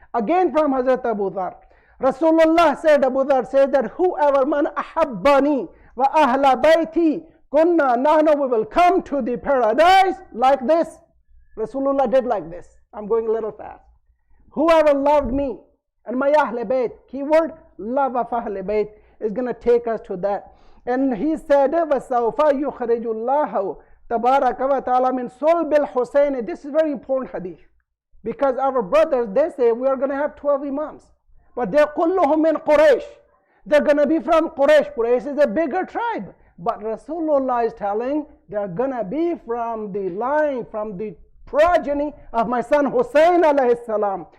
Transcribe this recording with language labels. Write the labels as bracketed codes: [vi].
[en] Again from Hazrat Abu Dharr. Rasulullah said, Abu Dharr said that whoever [ar] man ahabbani wa ahla bayti kunna nahnu, [en] we will come to the paradise like this. Rasulullah did like this. I'm going a little fast. Whoever loved me and my Ahl Bayt, keyword love of Ahl Bayt, is going to take us to that. And he said, [ar] وَسَوْفَ يُخْرِجُ اللَّهُ تَبَارَكَ وَتَعَالَى مِنْ صُلْبِ الْحُسَيْنِ. [en] This is very important hadith. Because our brothers, they say we are going to have 12 imams. But they're [ar] كُلُّهُم مِنْ [en] Quraysh. They're going to be from Quraysh. Quraysh is a bigger tribe. But Rasulullah is telling they're going to be from the line, from the progeny of my son Hussein alayhi salam.